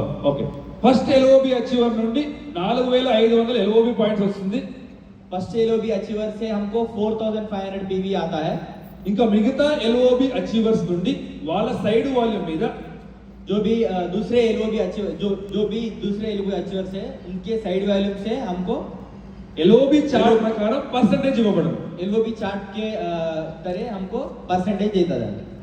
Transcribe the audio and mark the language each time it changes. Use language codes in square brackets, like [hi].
[te] Okay first LOB achiever నుండి 4500 LOB points వస్తుంది. [hi] First LOB achiever से हमको 4500 पीवी आता है. [te] ఇంకా మిగతా ఎల్ఓబి అచీవర్స్ నుండి వాళ్ళ సైడ్ వాల్యూమ్ మీద [hi] जो भी दूसरे एलओबी अचीवर जो भी दूसरे एलओबी अचीवर से उनके साइड वैल्यू से हमको [te] ఎల్ఓబి చార్ట్ ప్రకారం పర్సెంటేజ్ ఇవ్వబడదు. [hi] एलओबी चार्ट के तरह हमको परसेंटेज देता जाता है.